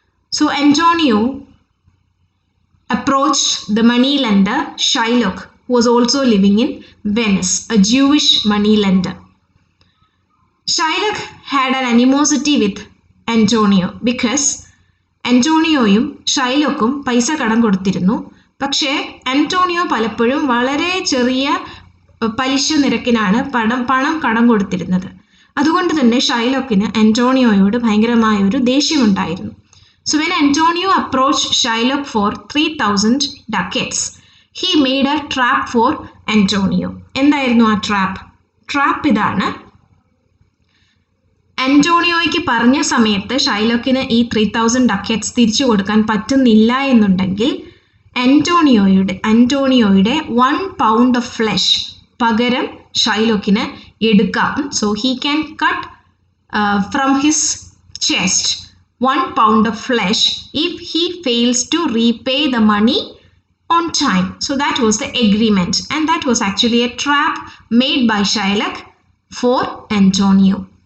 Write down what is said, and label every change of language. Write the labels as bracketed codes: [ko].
[en] So Antonio approached the moneylender Shylock, who was also living in Venice, a Jewish moneylender. Shylock had an animosity with Antonio because [ml] അന്റോണിയോയും ഷൈലോക്കും പൈസ കടം കൊടുത്തിരുന്നു. പക്ഷേ Antonio പലപ്പോഴും വളരെ ചെറിയ പലിശ നിരക്കിനാണ് പണം കടം കൊടുത്തിരുന്നത്. അതുകൊണ്ട് തന്നെ ഷൈലോക്കിന് അന്റോണിയോയോട് ഭയങ്കരമായ ഒരു ദേഷ്യമുണ്ടായിരുന്നു. [en] So when Antonio approached Shylock for 3,000 ducats, he made a trap for Antonio. [ml] എന്തായിരുന്നു ആ ട്രാപ്പ്? ട്രാപ്പ് ഇതാണ്. അന്റോണിയോയ്ക്ക് പറഞ്ഞ സമയത്ത് ഷൈലോക്കിന് ഈ 3,000 ഡക്കറ്റ്സ് തിരിച്ചു കൊടുക്കാൻ പറ്റുന്നില്ല എന്നുണ്ടെങ്കിൽ അന്റോണിയോയുടെ [en] 1 pound of flesh [ml] പകരം ഷൈലോക്കിന് എടുക്കാം. [en] So he can cut from his chest 1 pound of flesh if he fails to repay the money on time. So that was the agreement, and that was actually a trap made by Shylock for Antonio.